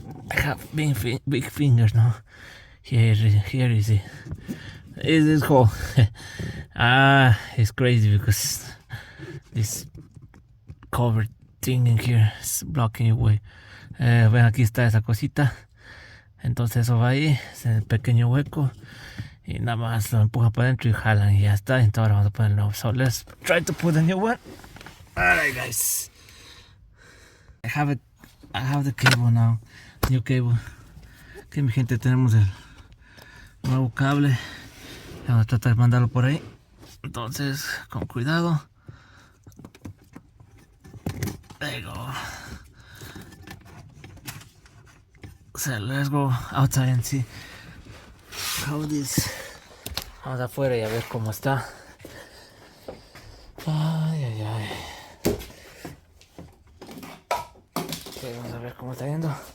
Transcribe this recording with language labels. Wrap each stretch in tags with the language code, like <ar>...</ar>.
<en>I have big fingers now. Here is it. Is this hole? It's crazy because this cover thing in here is blocking your way.</en> <es>Ven, aquí está esa cosita. Entonces eso va ahí, es el pequeño hueco. Y nada más lo empuja para adentro y jalan y ya está. Entonces ahora vamos a poner el nuevo.</es> <en>So let's try to put a new one. Alright, guys. I have the cable now. New cable.</en> <es>Ok, mi gente, tenemos el nuevo cable. Vamos a tratar de mandarlo por ahí. Entonces, con cuidado.</es> <en>There you go. So let's go outside and see how this.</en> <es>Vamos afuera y a ver cómo está. Ay. Okay, vamos a ver cómo está yendo.</es>